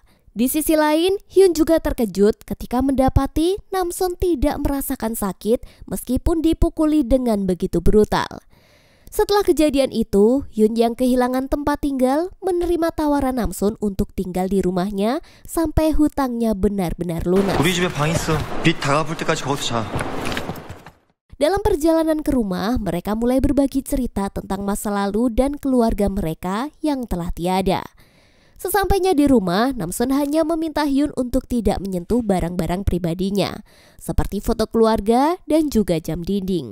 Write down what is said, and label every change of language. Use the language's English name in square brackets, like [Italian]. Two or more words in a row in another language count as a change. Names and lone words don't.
[Indonesian] Di sisi lain, Hyun juga terkejut ketika mendapati Namson tidak merasakan sakit meskipun dipukuli dengan begitu brutal. Setelah kejadian itu, Hyun yang kehilangan tempat tinggal menerima tawaran Namson untuk tinggal di rumahnya sampai hutangnya benar-benar lunas. [Korean] 우리 집에 방 있어. 빚 다 갚을 때까지 거기서 자. [Indonesian] Dalam perjalanan ke rumah, mereka mulai berbagi cerita tentang masa lalu dan keluarga mereka yang telah tiada. Sesampainya di rumah, Namson hanya meminta Hyun untuk tidak menyentuh barang-barang pribadinya, seperti foto keluarga dan juga jam dinding.